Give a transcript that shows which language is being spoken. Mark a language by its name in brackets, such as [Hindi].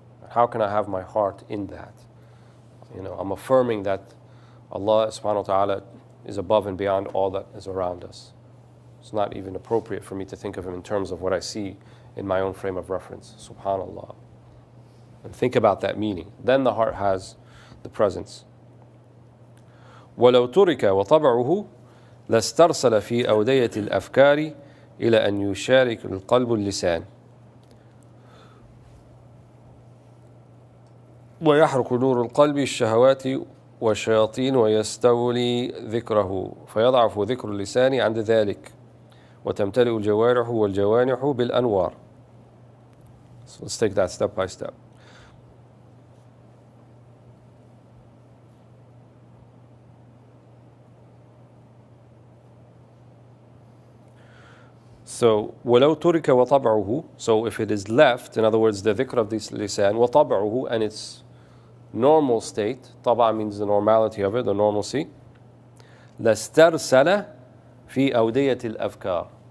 [English] How can I have my heart in that? You know, I'm affirming that Allah subhanahu wa ta'ala is above and beyond all that is around us. It's not even appropriate for me to think of him in terms of what I see in my own frame of reference. Subhanallah. And think about that meaning. Then the heart has the presence. [Arabic] وَلَوْ تُرِكَ وَطَبْعُهُ لَاسْتَرْسَلَ فِي أَوْدَيَةِ الْأَفْكَارِ إِلَى أَنْ يُشَارِكَ الْقَلْبُ اللِّسَانِ ويحرق نور القلب الشهوات والشياطين ويستولي ذكره فيضعف ذكر اللسان عند ذلك وتمتلئ الجوارح والجوانح بالأنوار. [English] So let's take that step by step. So [Arabic] وَلَوْ تُرِكَ وَطَبْعُهُ, [English] so if it is left, in other words, the dhikr of this lisan, [Arabic] وَطَبْعُهُ, [English] and its normal state, طبع means the normality of it, the normalcy, [Arabic] لَاسْتَرْسَلَ فِي أَوْدِيَةِ الْأَفْكَارِ.